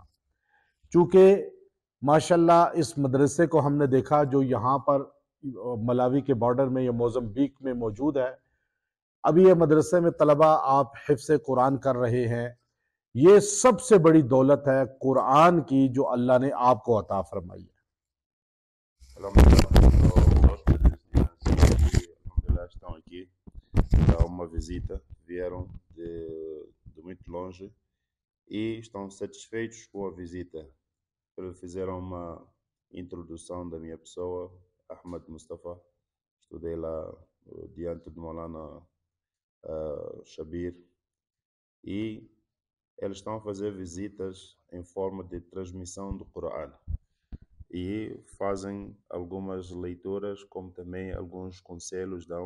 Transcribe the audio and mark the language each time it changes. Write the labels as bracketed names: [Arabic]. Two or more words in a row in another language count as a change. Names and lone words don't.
[Urdu] چونکہ ماشاءاللہ اس مدرسے کو ہم نے دیکھا جو یہاں پر ملاوی کے بارڈر میں یا موزمبیق میں موجود ہے. ابھی یہ مدرسے میں طلبہ آپ حفظ قرآن کر رہے ہیں، یہ سب سے بڑی دولت ہے قرآن کی جو اللہ نے آپ کو عطا فرمائی ہے. [Portuguese] Alhamdulillah, estão aqui para uma visita, vieram de muito longe e estão satisfeitos com a visita. Fizeram uma introdução da minha pessoa, Ahmad Mustafa, estudei lá diante de Maulana Shabir, e eles estão a fazer visitas em forma de transmissão do Coran e fazem algumas leituras, como também alguns conselhos dão.